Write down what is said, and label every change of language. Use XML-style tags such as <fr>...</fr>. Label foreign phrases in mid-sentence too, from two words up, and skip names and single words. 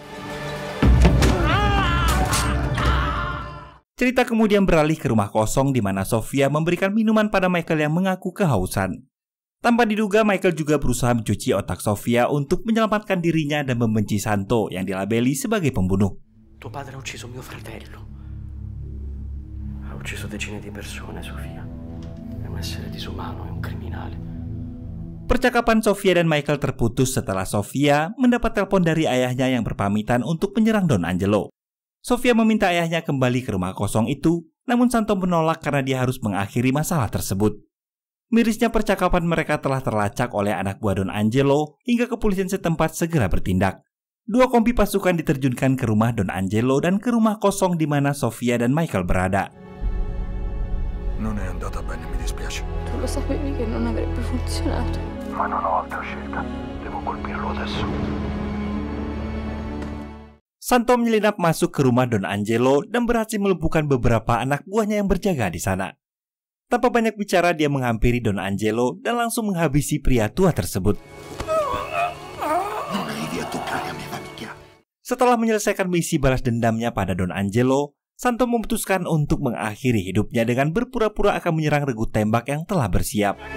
<id>Cerita kemudian beralih ke rumah kosong di mana Sofia memberikan minuman pada Michael yang mengaku kehausan. Tanpa diduga, Michael juga berusaha mencuci otak Sofia untuk menyelamatkan dirinya dan membenci Santo yang dilabeli sebagai pembunuh.</id> <it>Tuo padre ha ucciso mio fratello. Ha ucciso decine di persone, Sofia. È un essere disumano, è un criminale.</it> <id>Percakapan Sofia dan Michael terputus setelah Sofia mendapat telepon dari ayahnya yang berpamitan untuk menyerang Don Angelo. Sofia meminta ayahnya kembali ke rumah kosong itu, namun Santo menolak karena dia harus mengakhiri masalah tersebut. Mirisnya percakapan mereka telah terlacak oleh anak buah Don Angelo hingga kepolisian setempat segera bertindak. 2 kompi pasukan diterjunkan ke rumah Don Angelo dan ke rumah kosong di mana Sofia dan Michael berada.</id> <it>Non è andata bene, mi dispiace. Tu lo sapevi che non avrebbe funzionato. Ma non ho altra scelta. Devo colpirlo adesso.</it> <id>Santo menyelinap masuk ke rumah Don Angelo dan berhasil melumpuhkan beberapa anak buahnya yang berjaga di sana. Tanpa banyak bicara, dia menghampiri Don Angelo dan langsung menghabisi pria tua tersebut. Setelah menyelesaikan misi balas dendamnya pada Don Angelo, Santo memutuskan untuk mengakhiri hidupnya dengan berpura-pura akan menyerang regu tembak yang telah bersiap.</id>